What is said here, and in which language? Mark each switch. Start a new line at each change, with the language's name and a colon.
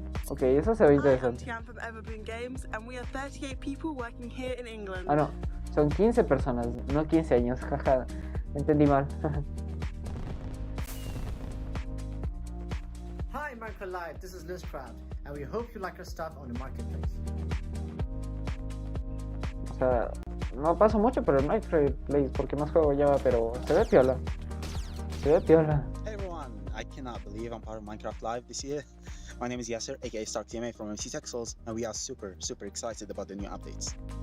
Spanish: Ok, eso se ve interesante. Ah, no. Son 15 personas, no 15 años. Jaja. Entendí mal.
English: Hi, Minecraft Live. This is Lizcraft, and we hope you like our stuff on the marketplace.
Spanish: O sea, no paso mucho por el Marketplace porque más juego Java, pero se ve piola. Se ve piola.
English: Hey everyone, I cannot believe I'm part of Minecraft Live this year. My name is Yasser, aka StarkTMA from MC Texels, and we are super excited about the new updates.